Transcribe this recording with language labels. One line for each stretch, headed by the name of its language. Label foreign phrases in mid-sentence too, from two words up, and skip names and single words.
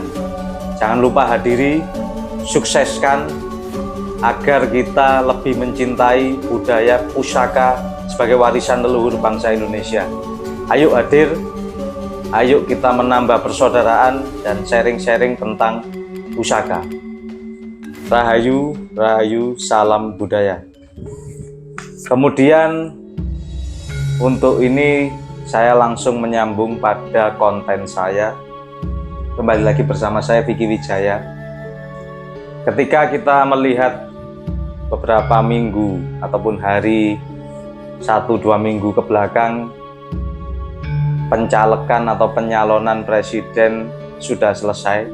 Indonesian: Jangan lupa hadiri, sukseskan agar kita lebih mencintai budaya pusaka sebagai warisan leluhur bangsa Indonesia. Ayo hadir, ayo kita menambah persaudaraan dan sharing-sharing tentang pusaka. Rahayu, Rahayu, salam budaya. Kemudian untuk ini saya langsung menyambung pada konten saya. Kembali lagi bersama saya Vicky Wijaya. Ketika kita melihat beberapa minggu ataupun hari 1-2 minggu ke belakang, pencalekan atau penyalonan presiden sudah selesai.